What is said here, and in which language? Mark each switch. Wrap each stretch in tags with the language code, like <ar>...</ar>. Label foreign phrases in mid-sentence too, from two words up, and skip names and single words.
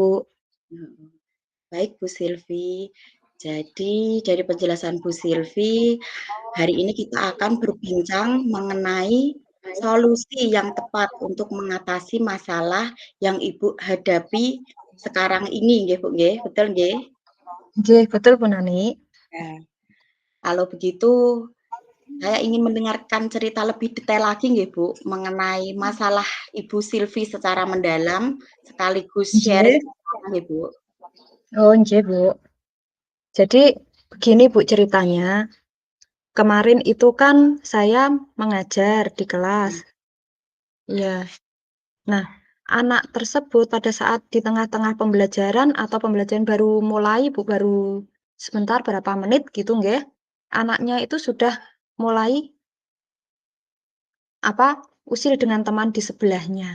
<id>Heeh. Baik Bu Silvi, jadi dari penjelasan Bu Silvi, hari ini kita akan berbincang mengenai solusi yang tepat untuk mengatasi masalah yang Ibu hadapi sekarang ini nggih, Bu, nggih, betul nggih? Nggih, betul, Bu Nani. Nah, kalau begitu saya ingin mendengarkan cerita lebih detail lagi nggih, Bu, mengenai masalah Ibu Silvi secara mendalam, sekaligus share Nggih. ceritanya nggih, Bu. Oh, nggih, Bu. Jadi begini, Bu, ceritanya. Kemarin itu kan saya mengajar di kelas. Iya, Iya. Nah, anak tersebut pada saat di tengah-tengah pembelajaran atau pembelajaran baru mulai, Bu, baru sebentar berapa menit gitu nggih, anaknya itu sudah mulai apa, usil dengan teman di sebelahnya.</id>